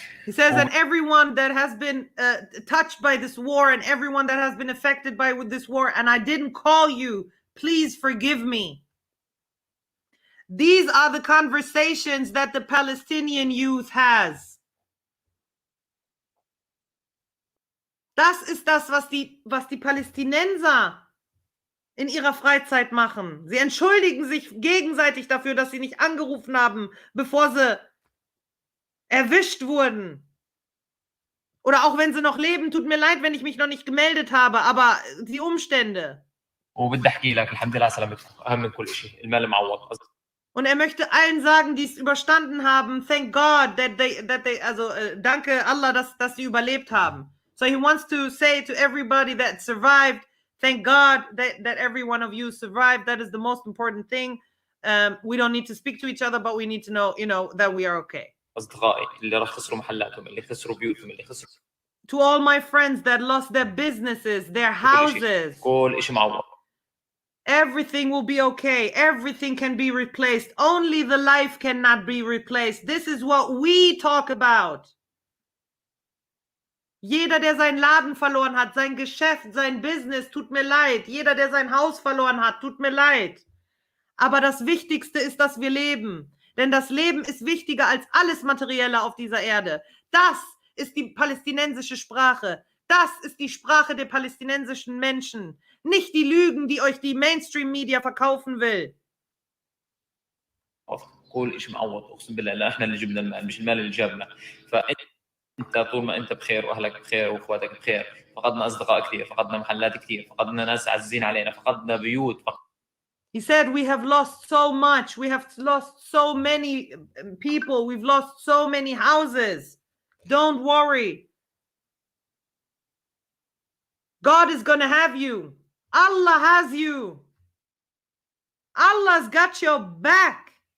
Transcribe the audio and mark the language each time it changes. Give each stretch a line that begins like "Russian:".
English: He says, and everyone that has been touched by this war and everyone that has been affected by this war, and I didn't call you, please forgive me. These are the conversations that the Palestinian youth has.
German: Das ist das, was die Palästinenser in ihrer Freizeit machen. Sie entschuldigen sich gegenseitig dafür, dass sie nicht angerufen haben, bevor sie erwischt wurden. Oder auch wenn sie noch leben, tut mir leid, wenn ich mich noch nicht gemeldet habe, aber die Umstände.
Arabic: وبدي أحكي لك الحمد لله سلامتكم أهم من كل شيء، المال معوض.
German: Und er möchte allen sagen, die es überstanden haben,
English: thank God that they also
German: danke Allah, dass sie überlebt haben.
English: So he wants to say to everybody that survived, thank God that every one of you survived. That is the most important thing. We don't need to speak to each other, but we need to know, that we are okay.
Arabic: أصدقائي اللي راح خسروا محلاتهم، اللي خسروا بيوتهم، اللي خسروا.
English: To all my friends that lost their businesses, their houses.
Arabic: كل شيء معوض.
English: Everything will be okay. Everything can be replaced. Only the life cannot be replaced. This is what we talk about.
German: Jeder, der seinen Laden verloren hat, sein Geschäft, sein Business, tut mir leid. Jeder, der sein Haus verloren hat, tut mir leid. Aber das Wichtigste ist, dass wir leben. Denn das Leben ist wichtiger als alles Materielle auf dieser Erde. Das ist die palästinensische Sprache. Das ist die Sprache der palästinensischen Menschen. Nicht die Lügen, die euch die Mainstream-Media verkaufen will.
Arabic: كل شيء معوض اقسم بالله، لا احنا اللي جبنا المال مش المال اللي جابنا. فانت طول ما انت بخير واهلك بخير واخواتك بخير. فقدنا اصدقاء كثير، فقدنا محلات كثير، فقدنا ناس عزيزين علينا، فقدنا بيوت.
English: He said we have lost so much. We have lost so many people. We've lost so many houses. Don't worry. God is going to have you. Allah has you. Allah's got your back.